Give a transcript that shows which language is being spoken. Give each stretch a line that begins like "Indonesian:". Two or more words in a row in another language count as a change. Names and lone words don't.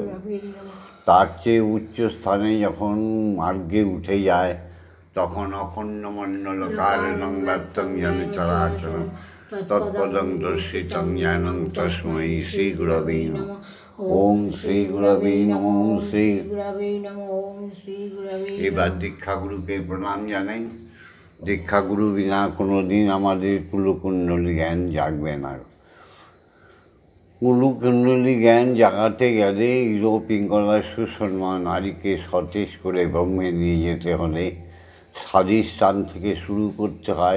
Bangla: তার চেয়ে উচ্চ স্থানে যখন মার্গে উঠে যায়, তখন
Sanskrit: অখণ্ড মণ্ডল কারণং ব্যপ্তং যেন চরাচরং তৎপদং দর্শিতং জ্ঞানং তস্मै শ্রী গুরবে নমঃ। ওম শ্রী গুরবে নমঃ। ওম শ্রী গুরবে নমঃ। ওম শ্রী গুরবে।
Bangla: এবার দীক্ষাগুরুকে প্রণাম জানাই। দীক্ষাগুরু বিনা কোনো দিন আমাদের কুলকুণ্ডলী জ্ঞান জাগবে না। কুলকুণ্ডলী জ্ঞান জাগাতে গেলে ইরো পিঙ্গলা সুষমা নারীকে সতেজ করে ব্রহ্মে নিয়ে যেতে হলে স্বাধিষ্ঠান থেকে শুরু করতে হয়।